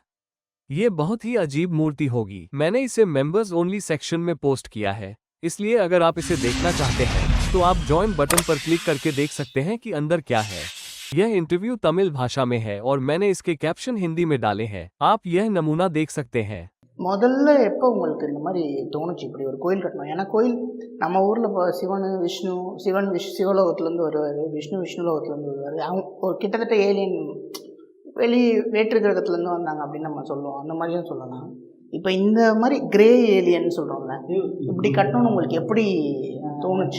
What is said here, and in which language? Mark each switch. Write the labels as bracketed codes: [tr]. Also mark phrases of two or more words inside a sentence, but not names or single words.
[hi] ये बहुत ही अजीब मूर्ति होगी। मैंने इसे [en] members only section [hi] में पोस्ट किया है, इसलिए अगर आप इसे देखना चाहते हैं तो आप [en] join button [hi] पर क्लिक करके देख सकते हैं कि अंदर क्या है। यह इंटरव्यू तमिल भाषा में है और मैंने इसके कैप्शन हिंदी में डाले हैं। आप यह नमूना देख सकते हैं। [ta] முதல்ல எப்போ உங்களுக்கு இந்த மாதிரி தோணுச்சு இப்படி ஒரு கோயில் கட்டணும்? ஏன்னா கோயில் நம்ம ஊரில் இப்போ சிவன் சிவலோகத்துலேருந்து வருவார், விஷ்ணுலோகத்துலேருந்து வருவார். அவங்க ஒரு கிட்டத்தட்ட ஏலியன் வேற்று கிரகத்துலேருந்து வந்தாங்க அப்படின்னு நம்ம சொல்லுவோம். அந்த மாதிரியும் சொல்லலாம். இப்போ இந்த மாதிரி [en] grey alien [ta] சொல்கிறோம்ல, இப்படி கட்டணும்னு உங்களுக்கு எப்படி தோணுச்சு?